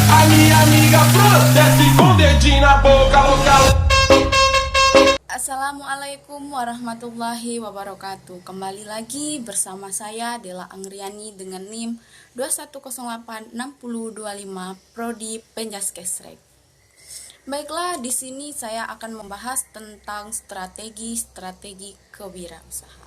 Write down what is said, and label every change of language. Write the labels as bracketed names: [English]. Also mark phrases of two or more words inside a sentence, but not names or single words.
[Portuguese] minha amiga Fran, desce com dedinho na boca, louca. [Arabic] السلام عليكم ورحمة الله وبركاته. [Indonesian] Kembali lagi bersama saya Dela Angriani dengan NIM 21086025 Prodi Penjaskesrek. Baiklah, di sini saya akan membahas tentang strategi kewirausahaan.